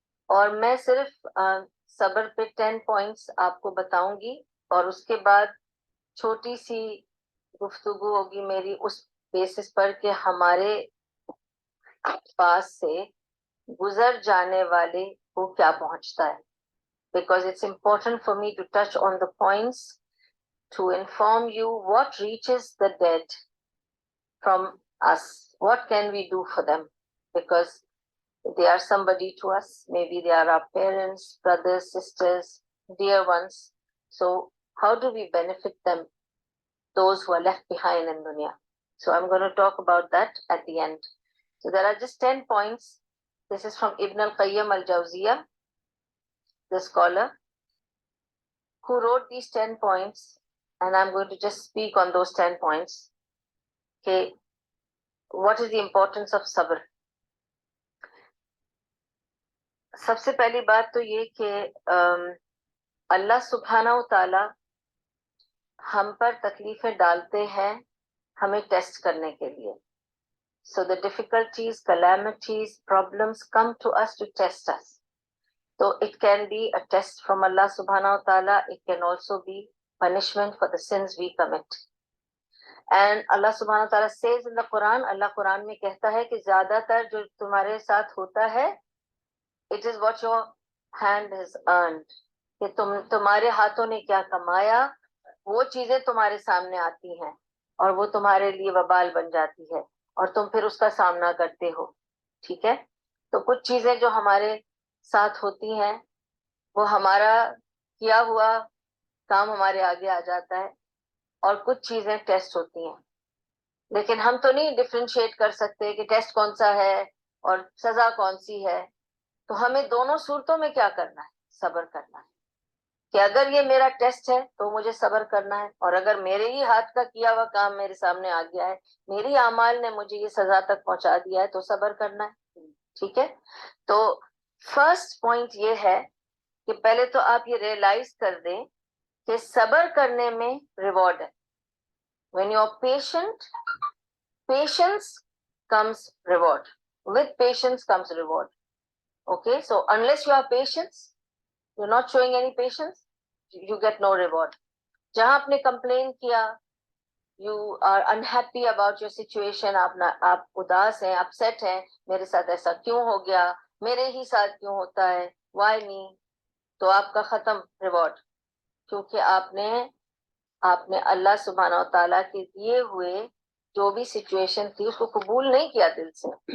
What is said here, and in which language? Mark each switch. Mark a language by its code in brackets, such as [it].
[ur] اور میں صرف صبر پہ 10 پوائنٹس آپ کو بتاؤں گی، اور اس کے بعد چھوٹی سی گفتگو ہوگی میری اس بیسس پر کہ ہمارے پاس سے گزر جانے والے کو کیا پہنچتا ہے. [en] Because it's important for me to touch on the points to inform you what reaches the dead from us. What can we do for them? Because they are somebody to us. Maybe they are our parents, brothers, sisters, dear ones. So how do we benefit them, those who are left behind in dunya? So I'm going to talk about that at the end. So there are just 10 points. This is from Ibn al-Qayyim al-Jawziyah, the scholar, who wrote these 10 points, and I'm going to just speak on those 10 points. Okay, what is the importance of sabr? [ur] سب سے پہلی بات تو یہ کہ اللہ سبحانہ و تعالی ہم پر تکلیفیں ڈالتے ہیں ہمیں ٹیسٹ کرنے کے لیے. [en] So the difficulties, calamities, problems come to us to test us. So it can be a test from Allah subhanahu wa ta'ala. It can also be punishment for the sins we commit. And Allah subhanahu wa ta'ala says in the Quran, [ur] اللہ قرآن میں کہتا ہے کہ زیادہ تر جو تمہارے ساتھ ہوتا ہے [en] it is what your hand has earned. [ur] کہ تمہارے ہاتھوں نے کیا کمایا، وہ چیزیں تمہارے سامنے آتی ہیں اور وہ تمہارے لیے وبال بن جاتی ہے، اور تم پھر اس کا سامنا کرتے ہو. ٹھیک ہے، تو کچھ چیزیں جو ہمارے ساتھ ہوتی ہیں وہ ہمارا کیا ہوا کام ہمارے آگے آ جاتا ہے، اور کچھ چیزیں ٹیسٹ ہوتی ہیں. لیکن ہم تو نہیں ڈفرینشیٹ کر سکتے کہ ٹیسٹ کون سا ہے اور سزا کون سی ہے. تو ہمیں دونوں صورتوں میں کیا کرنا ہے؟ صبر کرنا ہے. کہ اگر یہ میرا ٹیسٹ ہے تو مجھے صبر کرنا ہے، اور اگر میرے ہی ہاتھ کا کیا ہوا کام میرے سامنے آ گیا ہے، میری اعمال نے مجھے یہ سزا تک پہنچا دیا ہے، تو صبر کرنا ہے. ٹھیک ہے، تو فرسٹ پوائنٹ یہ ہے کہ پہلے تو آپ یہ ریئلائز کر دیں کہ صبر کرنے میں ریوارڈ ہے. [en] When you're patient, patience comes reward. With patience comes reward. Okay, so unless you are patient, you're not showing any patience, you get no reward. [ur] جہاں آپ نے کمپلین کیا، [en] you are unhappy about your situation، [ur] آپ اداس ہیں، upset ہیں، میرے ساتھ ایسا کیوں ہو گیا، میرے ہی ساتھ کیوں ہوتا ہے، [en] why me، [ur] تو آپ کا ختم ریوارڈ. کیونکہ آپ نے اللہ سبحانہ و تعالیٰ کے دیے ہوئے جو بھی سچویشن تھی اس کو قبول نہیں کیا دل سے.